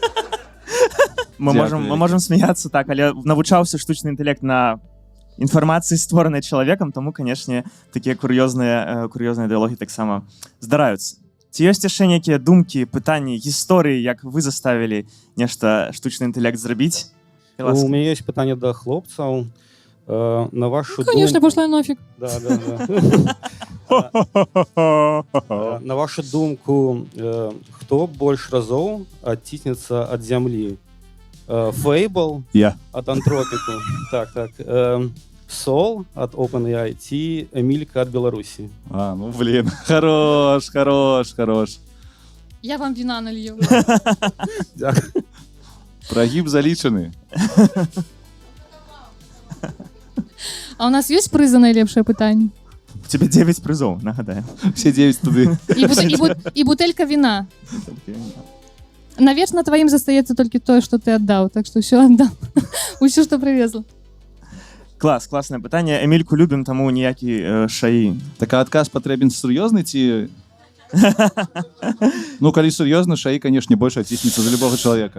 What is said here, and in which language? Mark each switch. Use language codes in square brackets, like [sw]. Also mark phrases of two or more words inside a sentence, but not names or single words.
[be] Мы можам смяяцца так, але навучаўся штучны інтэлект на інфармацыі, створанай чалавекам, таму, канешне, такія кур'ёзныя дыялогі таксама здараюцца. Ці ёсць яшчэ нейкія думкі, пытанні, гісторыі, як вы заставілі нешта штучны інтэлект зрабіць? [ru] У меня есть [be] пытанне да хлопцаў. На вашу [ru] конечно, пошла нафиг. Да. [be] На вашу думку, хто больш разоў адціснецца ад зямлі? Fable ад Anthropic, так. Сол ад OpenAI ці Эмілька ад Беларусі? Ну, [ru] блин, хорош. Я вам вина налью. [be] Прогиб залічаны. [ru] А у нас есть призы на [be] найлепшае пытанне? [ru] У тебе 9 призов, нагадаю. [be] Все 9 туды. І бутэлька вина. [ru] Навечно твоим [be] застаецца толькі тое, што ты аддаў, так што ўсё аддам. Усё, што прывезла. Клас, класнае пытанне. Эмільку любім, таму ніякі шаі. Так а адказ патрэбен сур'ёзны ці... Ну, калі сур'ёзна, шаі, канешне, больш аціснецца за любога чалавека.